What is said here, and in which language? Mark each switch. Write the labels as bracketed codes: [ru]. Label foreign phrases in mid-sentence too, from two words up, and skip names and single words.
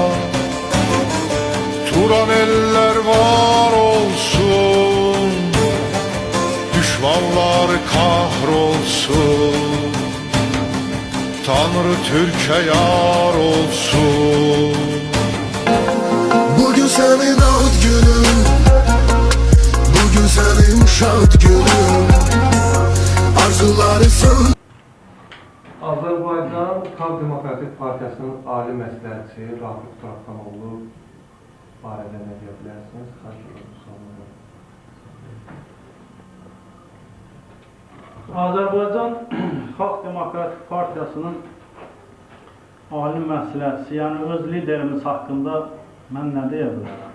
[tr] Turan eller var olsun, düşmanlar kahrolsun. Tanrı Türk'e yar olsun. Bugün senin ad günün, bugün senin şad günün. [az] Arzuları sön. Azərbaycan Xalq Demokratik Partiyasının ali məsləhətçisi Rafiq Turabxanoğlu barədə nə deyə bilərsiniz? Xahiş edirəm, sonunda. Azərbaycan Xalq Demokratik Partiyasının ali məsləhətçisi, yəni öz liderimiz haqqında mən nə deyə bilərəm?